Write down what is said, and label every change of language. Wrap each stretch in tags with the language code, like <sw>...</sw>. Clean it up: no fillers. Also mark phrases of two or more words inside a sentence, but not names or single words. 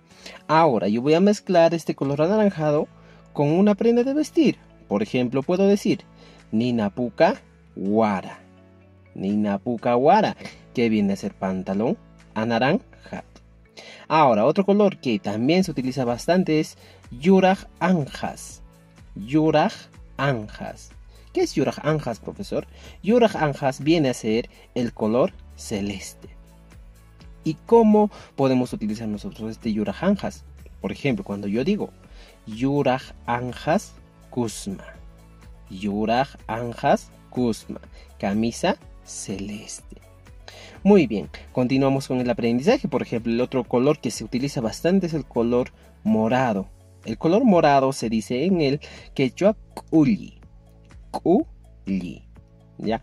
<es>Ahora yo voy a mezclar este color anaranjado con una prenda de vestir. Por ejemplo, puedo decir</es> <qu>nina puca guara. Nina puca guara,</qu> <es>que viene a ser pantalón anaranjado. Ahora, otro color que también se utiliza bastante es</es> <qu>yuraj anjas. Yuraj anjas.</qu> <es>¿Qué es</es> <qu>yuraj anjas,</qu> <es>profesor?</es> <qu>Yuraj anjas</qu> <es>viene a ser el color celeste. ¿Y cómo podemos utilizar nosotros este</es> <qu>yuraj anjas?</qu> <es>Por ejemplo, cuando yo digo</es> <qu>yuraj anjas kusma. Yuraj anjas kusma.</qu> <es>Camisa celeste. Muy bien, continuamos con el aprendizaje. Por ejemplo, el otro color que se utiliza bastante es el color morado. El color morado se dice en el quechua k'ulli. K'ulli, ¿ya?</es>